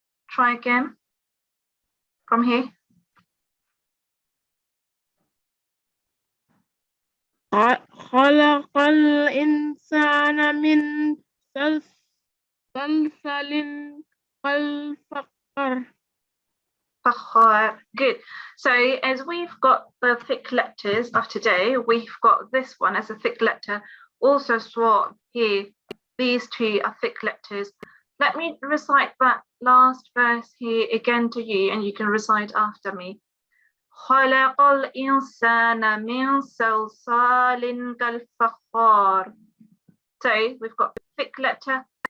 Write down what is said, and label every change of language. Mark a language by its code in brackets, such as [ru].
[en] Try again. From here. [ar] خلق الإنسان من صلصال كالفخار. [en] Good. So as we've got the thick letters of today, we've got this one as a thick letter. Also swap here. These two are thick letters. Let me recite that last verse here again to you, and you can recite after me. [ar] خلق الإنسان من صلصال كالفخار. [en] So we've got thick letter.